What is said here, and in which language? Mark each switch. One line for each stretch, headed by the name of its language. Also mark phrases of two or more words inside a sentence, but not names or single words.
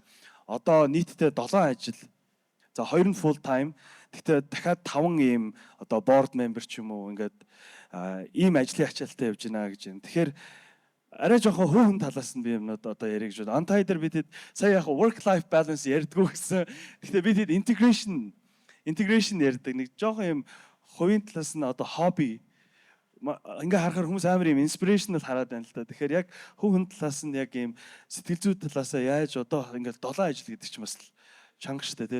Mongolian: Одоо нийтдээ 7 ажил. За 2 нь
English: full time.
Mongolian: Гэтэ дахиад 5 ийм одоо
English: board member
Mongolian: ч юм уу ингээд ийм ажлын ачаалттай явж байна гэж юм. Тэгэхээр арай жоохон хөөн талаас нь би юмнууд одоо ярих гэж байна. Антай дээр бид сая яг
English: work life balance
Mongolian: ярьдгүү гэсэн. Гэтэ бид integration ярьдаг. Нэг жоохон юм хувийн талаас нь одоо hobby ингээ харахаар хүмүүс амар юм inspirational хараад байна л да. Тэгэхээр яг хөөн талаас нь яг юм сэтгэл зүй талаасаа яаж одоо ингээл 7 ажил гэдэг чинь бас чанга штэ тий.